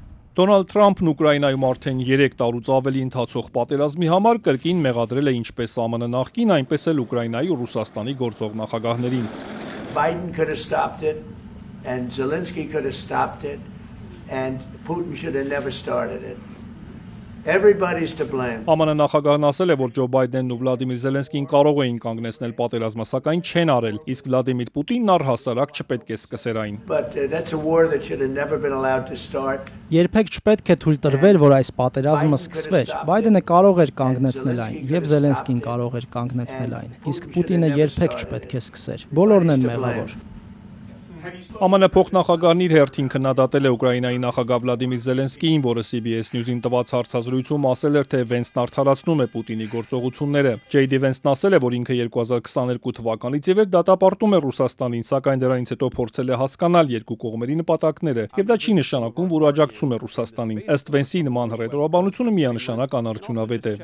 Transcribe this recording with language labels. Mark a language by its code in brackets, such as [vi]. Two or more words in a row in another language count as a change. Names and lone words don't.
[hy] Դոնալդ Թրամփն Ուկրաինայում արդեն 3 տարուց ավելի ընթացող պատերազմի համար կրկին մեղադրել է ինչպես ԱՄՆ նախկին, այնպես էլ Ուկրաինայի ու Ռուսաստանի գործող նախագահներին։ [en] Biden could have stopped it, and Zelensky could have stopped it, and Putin should have never started it. Everybody's to blame. [hy] ԱՄՆ նախագահն ասել է, որ Ջո Բայդենն ու Վլադիմիր Զելենսկին կարող էին կանգնեցնել պատերազմը, սակայն չեն արել, իսկ Վլադիմիր Պուտինն առհասարակ չպետք է սկսեր այն։ [en] But that's a war that should have never been allowed to start. [hy] Երբեք չպետք է թույլ տրվել, որ այս պատերազմը սկսվեր։ Բայդենը կարող էր կանգնեցնել այն, եւ Զելենսկին կարող էր կանգնեցնել այն, իսկ Պուտինը երբեք չպետք է սկսեր։ Բոլորն են մեղավոր։ ԱՄՆ փոխնախագահն իր հերթին քննադատել է Ուկրաինայի նախագահ Վլադիմիր Զելենսկիին, որը CBS News-ին տված հարցազրույցում ասել էր, թե Վենսն արդարացնում է Պուտինի գործողությունները։ Ջեյ Վենսն ասել է, որ ինքը 2022 թվականից ի վեր դատապարտում է Ռուսաստանին, սակայն դրանից հետո փորձել է հասկանալ երկու կողմերի նպատակները, եւ դա չի նշանակում, որ աջակցում է Ռուսաստանին։ Ըստ Վենսի նման հռետորաբանությունը միանշանակ անարդյունավետ է։